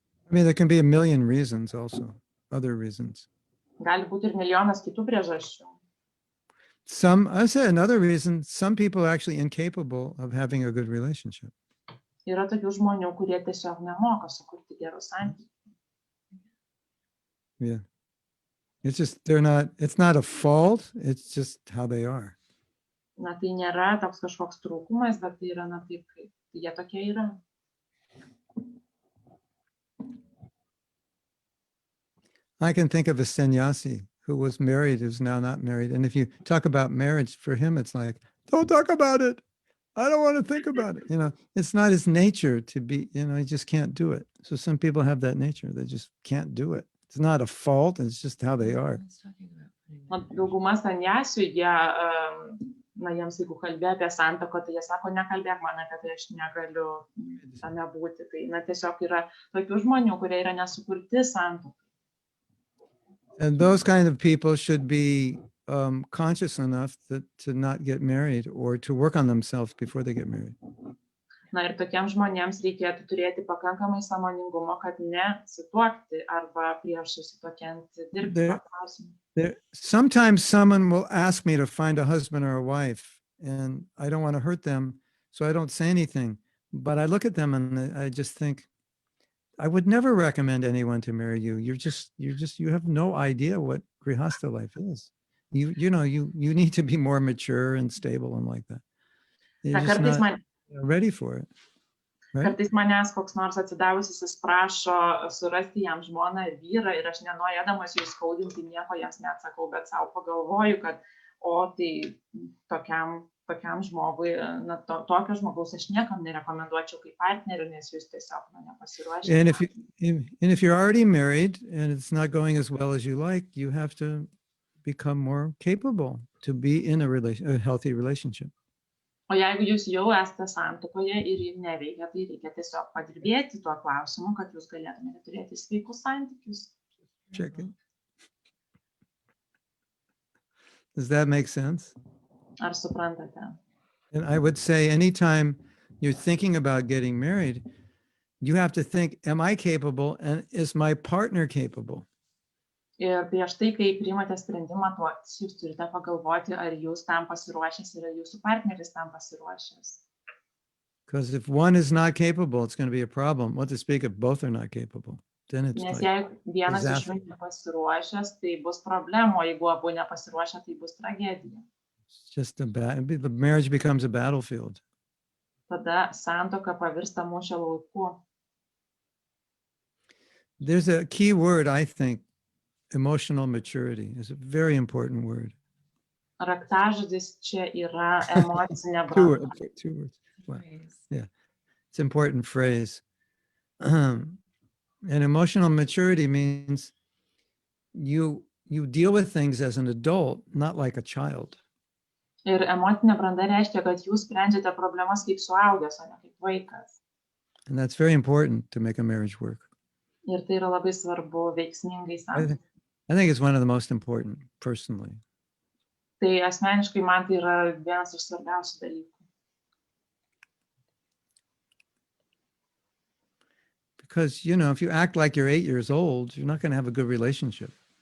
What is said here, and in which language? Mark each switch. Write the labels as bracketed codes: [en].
[en] I mean, there can be a million reasons also, other reasons. [lt] Gali būti ir milijonas kitų priežasčių. [en] I say another reason, some people are actually incapable of having a good relationship. [lt] Yra tokių žmonių, kurie tiesiog nemoka sukurti gerų santykių. [en] Yeah. It's just, it's not a fault, it's just how they are. [lt] Na, tai nėra toks kažkoks trūkumas, bet tai yra, taip, kaip jie tokie yra. [en] I can think of a sannyasi who was married, who's now not married. And if you talk about marriage, for him, it's like, don't talk about it. I don't want to think about it. You know, it's not his nature to be, you know, he just can't do it. So some people have that nature. They just can't do it. It's not a fault. It's just how they are. [lt] Dauguma sanjasių, jiems jeigu kalbė apie santuoką, tai jie sako, nekalbėk man apie tai, aš negaliu tame būti. Tai tiesiog yra tokių žmonių, kurie yra nesukurti santuokai. [en] And those kind of people should be conscious enough to not get married or to work on themselves before they get married. [lt] Na ir tokiems žmonėms reikėtų turėti pakankamai sąmoningumo, kad nesituokti arba prieš susituokiant dirbti tą klausimą. [en] Sometimes someone will ask me to find a husband or a wife, and I don't want to hurt them, so I don't say anything. But I look at them and I just think, I would never recommend anyone to marry you. You have no idea what grihastha life is. You need to be more mature and stable and like that. You're just not ready for it. Right? [lt] Kartais manęs koks nors atsidavusis prašo surasti jam žmoną ir vyrą ir aš nenorėdamas jų skaudinti nieko jiems neatsakau, bet savo pagalvoju, kad tai tokiam žmogui, tokio žmogaus aš niekam nerekomenduočiau kaip partnerių, nes jūs tiesiog nepasiruošę. [en] And if you're already married and it's not going as well as you like, you have to become more capable to be in a healthy relationship. [lt] O jeigu jūs jau esate santuokoje ir jums neveikia, tai reikia tiesiog padirbėti tuo klausimu, kad jūs galėtumėte turėti sveikus santykius. [en] Check it. Does that make sense? [lt] Ar suprantate? [en] And I would say anytime you're thinking about getting married, you have to think, am I capable and is my partner capable? [lt] Ir prieš tai, kai priimate sprendimą, jūs turite pagalvoti, ar jūs tam pasiruošęs ir ar jūsų partneris tam pasiruošęs. [en] Because if one is not capable, it's going to be a problem. What to speak if both are not capable? Then it's [lt] Nes [en] like [lt] jeigu vienas iš [en] disaster. [lt] jų nepasiruošęs, tai bus problemų, o jeigu abu nepasiruošę, tai bus tragedija. [en] It's just the marriage becomes a battlefield. [lt] Tada santuoka pavirsta mūšio lauku. [en] There's a key word, I think, emotional maturity is a very important word. [lt] Raktažodis čia yra emocinė [en] Two [lt] branda. [en] words. Two words. Wow. Praise. It's an important phrase. And emotional maturity means you deal with things as an adult, not like a child. [lt] Ir emocinė branda reiškia, kad jūs sprendžiate problemas kaip suaugęs, o ne kaip vaikas. [en] And that's very important to make a marriage work. [lt] Ir tai yra labai svarbu veiksmingai santuokai. [en] I think it's one of the most important, personally. [lt] Tai asmeniškai man tai yra vienas iš svarbiausių dalykų. [en] Because, you know, if you act like you're 8 years old, you're not going to have a good relationship.